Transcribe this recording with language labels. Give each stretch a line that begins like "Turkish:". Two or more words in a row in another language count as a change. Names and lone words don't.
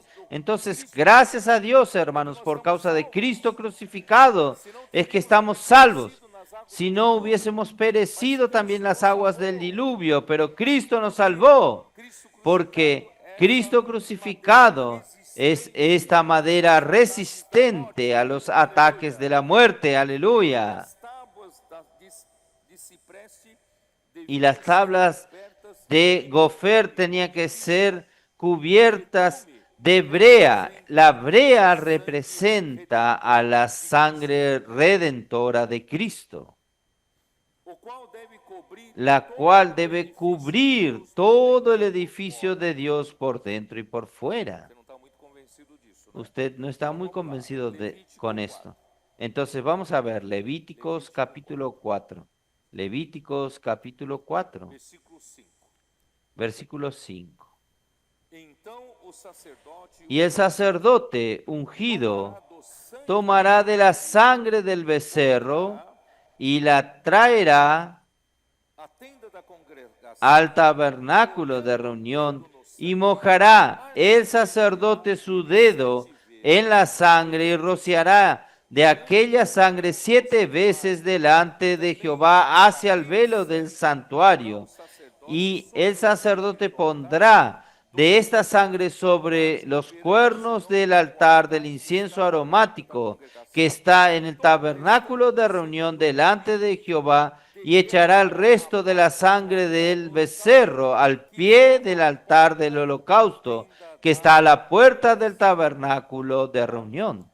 Spanish: Entonces, gracias a Dios, hermanos, por causa de Cristo crucificado, es que estamos salvos. Si no hubiésemos perecido también las aguas del diluvio, pero Cristo nos salvó, porque Cristo crucificado es esta madera resistente a los ataques de la muerte. Aleluya.
Portuguese: As tábuas de cipreste
Spanish: Y las tablas
Portuguese: cobertas
Spanish: de gofer tenían que ser cubiertas de brea. La brea representa a la sangre redentora de Cristo,
Portuguese: o qual deve cobrir
Spanish: la cual debe cubrir todo el edificio de Dios por dentro y por fuera.
Portuguese: Você não está muito convencido disso, né?
Spanish: Usted no está muy convencido con esto. Entonces vamos a ver Levíticos capítulo 4. Levíticos capítulo 4, Versículo 5. versículo 5.
Portuguese: Então o sacerdote
Spanish: Y el sacerdote ungido
Portuguese: do sangue
Spanish: tomará de la sangre del becerro y la traerá
Portuguese: a tenda da congregação
Spanish: al tabernáculo de reunión y mojará el sacerdote su dedo en la sangre y rociará de aquella sangre 7 veces delante de Jehová hacia el velo del santuario. Y el sacerdote pondrá de esta sangre sobre los cuernos del altar del incienso aromático que está en el tabernáculo de reunión delante de Jehová, y echará el resto de la sangre del becerro al pie del altar del holocausto que está a la puerta del tabernáculo de reunión.